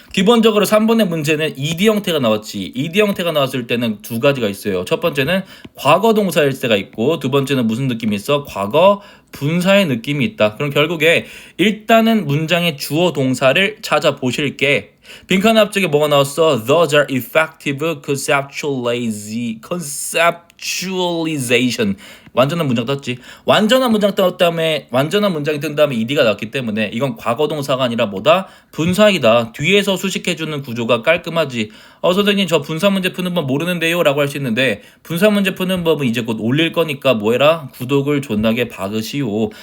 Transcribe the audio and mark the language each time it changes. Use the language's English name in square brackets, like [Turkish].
[Korean] 기본적으로 3번의 문제는 ed 형태가 나왔지. ed 형태가 나왔을 때는 두 가지가 있어요. 첫 번째는 과거 동사일 때가 있고 두 번째는 무슨 느낌이 있어? 과거 분사의 느낌이 있다. 그럼 결국에 일단은 문장의 주어 동사를 찾아보실게. 빈칸 앞쪽에 뭐가 나왔어? [English] Those are effective conceptualization. [Korean] 완전한 문장 떴지. 완전한 문장 떴 다음에 완전한 문장이 뜬 다음에 ed가 나왔기 때문에 이건 과거 동사가 아니라 뭐다? 분사이다. 뒤에서 수식해주는 구조가 깔끔하지. 선생님 저 분사 문제 푸는 법 모르는데요 라고 할 수 있는데 분사 문제 푸는 법은 이제 곧 올릴 거니까 뭐해라? 구독을 존나게 박으시오.